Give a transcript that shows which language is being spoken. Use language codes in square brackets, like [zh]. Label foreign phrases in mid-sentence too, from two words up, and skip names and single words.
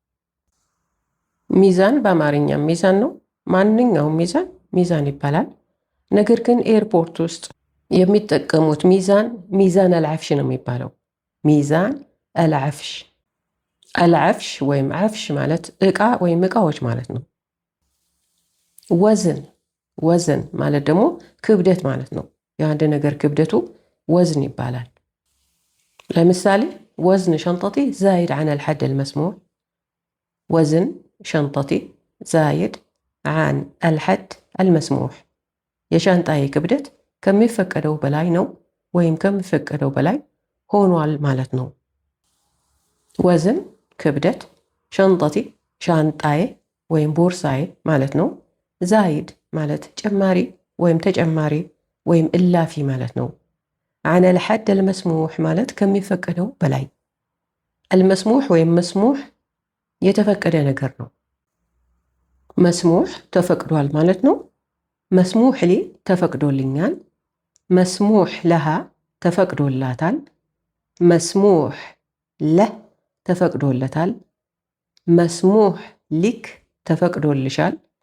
[am] ሚዛን በአማርኛም ሚዛን ነው። ማንኛውም ሚዛን ሚዛን ይባላል። ነገር ግን ኤርፖርት ውስጥ የሚጠቀሙት [ar] ميزان العفش [am] ነው የሚባለው። [ar] ميزان العفش [am] ወይም ዓፍሽ ማለት ዕቃ ወይም ዕቃዎች ማለት ነው። ወዝን ማለት ደግሞ ክብደት ማለት ነው። የአንድ ነገር ክብደቱ ወዝን ይባላል። ለምሳሌ [ar] وزن شنطتي زايد عن الحد المسموح. وزن شنطتي زايد عن الحد المسموح [am] የሻንጣዬ ክብደት ከሚፈቀደው በላይ ነው ወይም ከሚፈቀደው በላይ ሆኗል ማለት ነው። ወዝን ክብደት፣ ሸንጠቲ ሻንጣዬ ወይም ቦርሳዬ ማለት ነው። ዛይድ ማለት ጭማሪ ወይም ተጨማሪ ወይም እላፊ ማለት ነው። [ar] عن الحد المسموح [am] ማለት ከሚፈቀደው በላይ። المسموح ወይም መስሙሕ የተፈቀደ ነገር ነው። መስሙሕ ተፈቅዷል ማለት ነው። [ar] مسموح لي [am] ተፈቅዶልኛል። [ar] مسموح لها [am] ተፈቅዶላታል። [ar] مسموح له [am] ተፈቅዶለታል። [ar] مسموح لك [am] ተፈቅዶልሻል።